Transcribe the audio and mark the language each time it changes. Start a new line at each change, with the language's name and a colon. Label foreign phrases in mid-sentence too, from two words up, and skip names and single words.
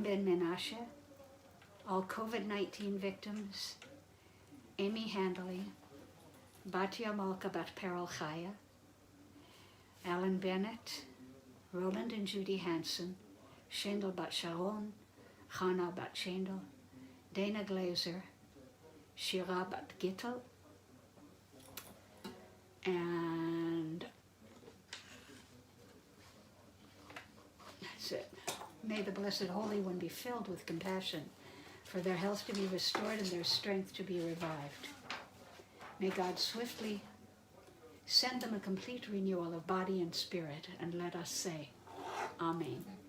English: Ben Menashe, all COVID-19 victims, Amy Handley, Batia Malka Bat Perel Chaya, Alan Bennett, Roland and Judy Hansen, Shendel Bat Sharon, Chana Bat Shendel, Dana Glazer, Shira Bat Gittel, and that's it. May the Blessed Holy One be filled with compassion, for their health to be restored and their strength to be revived. May God swiftly send them a complete renewal of body and spirit, and let us say, Amen.